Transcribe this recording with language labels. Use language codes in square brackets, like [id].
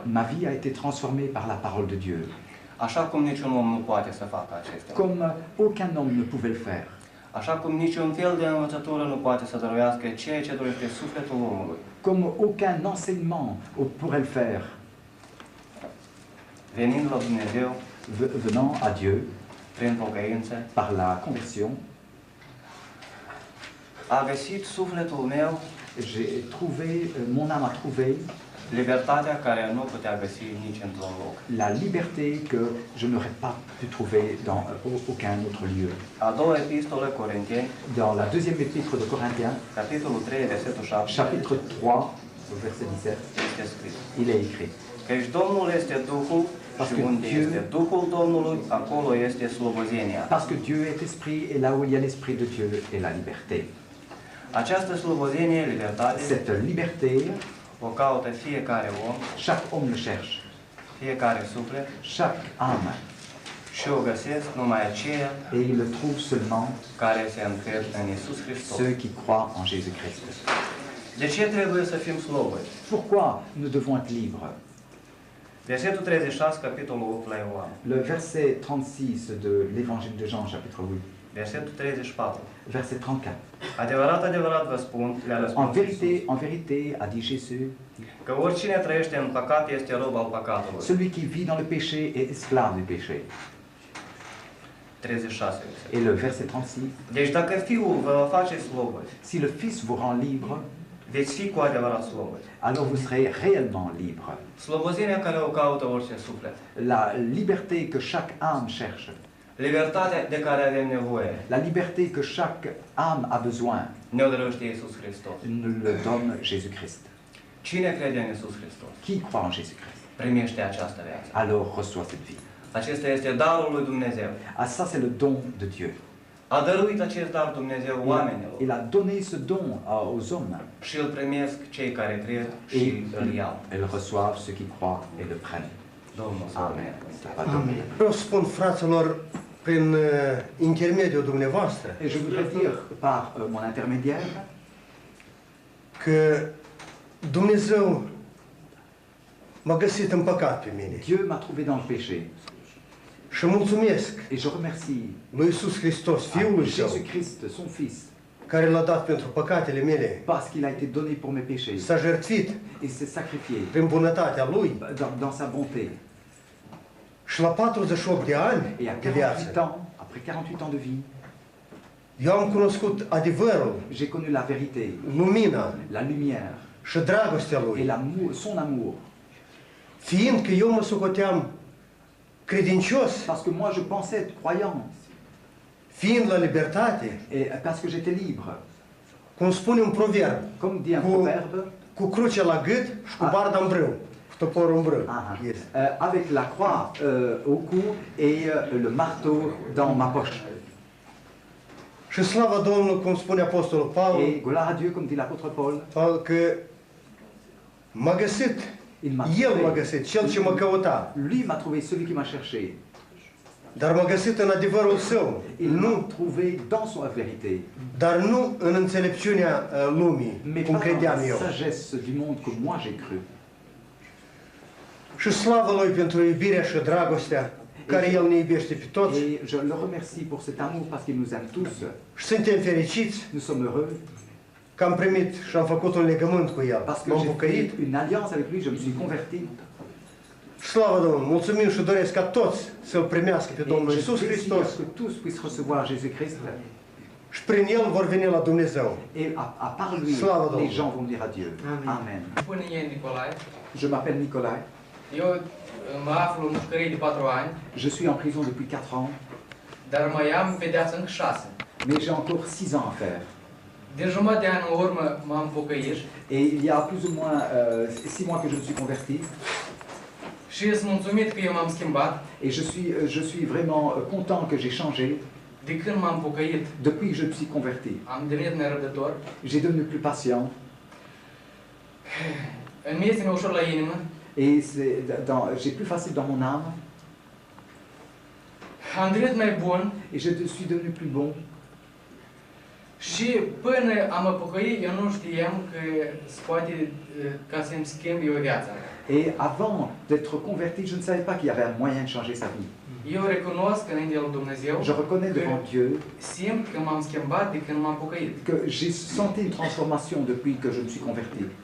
[fr] Ma vie a été transformée par la parole de Dieu, [ro] Așa cum niciun om nu poate să facă acestea. [fr] comme aucun homme ne pouvait le faire. [ro] Așa cum niciun fel de învățătură nu poate să dăruiască ceea ce dorește sufletul omului. [fr] Comme aucun enseignement pourrait le faire. [ro] Venind la Dumnezeu, [fr] Venant à Dieu [ro] prin pocăință, [fr] par la conversion, [ro] a găsit sufletul meu [fr] j'ai trouvé, mon âme a trouvé [ro] libertatea care nu putea găsi nici într-un loc. [fr] la liberté que je n'aurais pas pu trouver dans aucun autre lieu. [ro] A doua epistolă Corinteni, [fr] Dans la deuxième épître de Corinthiens, [ro] capitolul 3, versetul 7, [fr] chapitre 3, verset 17, [ro] este scris. [fr] il est écrit: [ro] Căci Domnul este Duhul și unde este Duhul Domnului, acolo este slobozenia. [fr] Parce que Dieu est esprit, et là où il y a l'esprit de Dieu est la liberté. [ro] Această slobozenie, libertate, [fr] Cette liberté, [ro] o caută fiecare om, [fr] chaque homme le cherche, [ro] fiecare suflet [fr] chaque âme, [ro] și o găsesc numai aceia [fr] et il le trouve seulement [ro] care se încred în Iisus Hristos. [fr] ceux qui croient en Jésus-Christ. [ro] De ce trebuie să fim slobozi? [fr] Pourquoi nous devons être libres? [ro] Versetul 36, capitolul 8 la Ioan. [fr] Le verset 36 de l'évangile de Jean, chapitre 8, [ro] Versetul 34. [fr] verset 34. [ro] Adevărat, adevărat vă spun, le-a răspuns Iisus, [fr] En vérité, a dit Jésus, [ro] că oricine trăiește în păcat este rob al păcatului. [fr] celui qui vit dans le péché est esclave du péché. [ro] 36. [fr] Et le verset 36, [ro] Deci dacă Fiul vă face slobozi, [fr] si le Fils vous rend libre, [ro] veți fi cu adevărat slobozi. [fr] alors vous serez réellement libre. [ro] Slobozenia care o caută orice suflet. [fr] La liberté que chaque âme cherche, [ro] Libertatea de care avem nevoie, [fr] la liberté que chaque âme a besoin, [ro] ne-o dăruiește Iisus Hristos. [fr] nous le donne Jésus-Christ. [ro] Cine crede în Iisus Hristos, [fr] Qui croit en Jésus-Christ, [ro] primește această viață. [fr] alors reçoit cette vie. [ro] Acesta este darul lui Dumnezeu. [fr] Ah, ça c'est le don de Dieu. [ro] A dăruit acest dar Dumnezeu oamenilor [fr] Il a donné ce don aux hommes. [ro] și îl primesc cei care cred [fr] Et [ro] și îl iau. [fr] elles reçoivent ceux qui croient et le prennent. [ro] Domnul să [fr] Amen. [ro] ne Slava Domnului. Vreau să spun fraților, prin intermediul dumneavoastră, [fr] Et je voudrais dire par mon intermédiaire [ro] că Dumnezeu m-a găsit în păcat pe mine. [fr] Dieu m'a trouvé dans le péché. [ro] Și mulțumesc [fr] Et je remercie [ro] lui Iisus Hristos, Fiul Său, [fr] Jésus-Christ, son Fils, [ro] care l-a dat pentru păcatele mele, [fr] parce qu'il a été donné pour mes péchés. [ro] s-a jertfit [fr] Il s'est sacrifié [ro] prin bunătatea Lui [fr] dans sa bonté. [ro] și la 48 de ani [fr] Et à [ro] de [fr] 48 [ro] viață, [fr] ans, après 48 ans de vie, [ro] eu am cunoscut adevărul, [fr] j'ai connu la vérité, [ro] lumina [fr] la lumière [ro] și dragostea [fr] et [ro] Lui. [fr] l'amour, son amour. [ro] Fiindcă eu mă socoteam credincios, [fr] Parce que moi je pensais être croyant, [ro] fiind la libertate, [fr] et parce que j'étais libre. [ro] cum spune un proverb, [fr] Comme dit un [ro] cu, [fr] proverbe, [ro] cu crucea la gât și cu barda în brâu, cu toporul în brâu. Este. [fr] avec la croix au cou et le marteau dans ma poche. [ro] Și slava Domnului, cum spune Apostolul Pavel, [fr] Et gloire à Dieu, comme dit l'apôtre Paul, [ro] că m-a găsit, [fr] il m'a [ro] El m-a [fr] trouvé. [ro] găsit, Cel ce mă căuta, [fr] Lui m'a trouvé, celui qui m'a cherché. [ro] dar m-a găsit în adevărul Său, [fr] Il m'a [ro] nu, [fr] trouvé dans sa vérité, [ro] dar nu în înțelepciunea lumii, [fr] mais [ro] cum [fr] pas dans [ro] credeam [fr] la [ro] eu. [fr] sagesse du monde que moi j'ai cru. [ro] Și slavă Lui pentru iubirea și dragostea care El ne iubește pe toți [fr] Et je le remercie pour cet amour parce qu'il nous aime tous. [ro] și suntem fericiți [fr] Nous sommes heureux [ro] că am primit și am făcut un legământ cu El. [fr] parce que [ro] M-am [fr] j'ai [ro] pocăit. [fr] fait une alliance avec lui, je me suis converti. [ro] Slavă Domnului! Mulțumim și doresc ca toți să-L primească pe [fr] Et [ro] Domnul [fr] je [ro] Iisus [fr] désire [ro] Hristos [fr] que tous puissent recevoir Jésus-Christ. [ro] și prin El vor veni la Dumnezeu. [fr] Et à part lui, [ro] Slava Domnului. [fr] les gens vont venir à Dieu. [ro] Amen. Până e Nicolae, [fr] Je m'appelle Nicolas. [ro] eu mă aflu în pușcărie de 4 ani, [fr] Je suis en prison depuis 4 ans, [ro] dar mai am pedeapsă încă 6. [fr] mais j'ai encore 6 ans à faire. [ro] De jumătate de an în urmă m-am pocăit [fr] Et il y a plus ou moins 6 mois que je me suis converti. [ro] și sunt mulțumit că eu m-am schimbat. [fr] Et je suis vraiment content que j'ai changé. [ro] De când m-am pocăit, [fr] Depuis que je me suis converti, [ro] am devenit nerăbdător. [fr] j'ai devenu plus patient. [ro] Îmi este mai ușor la inimă [fr] Et j'ai plus facile dans mon âme. [ro] am devenit mai bun [fr] Et je suis devenu plus bon. [ro] și până am mă pocăit, eu nu știam că se poate ca să-mi schimb eu viața. [fr] Et avant d'être converti, je ne savais pas qu'il y avait un moyen de changer sa vie. [ro] Eu recunosc înaintea lui Dumnezeu [fr] Je reconnais devant Dieu [ro] simt că m-am schimbat de când m-am pocăit. [fr] que j'ai senti une transformation depuis que je me suis converti.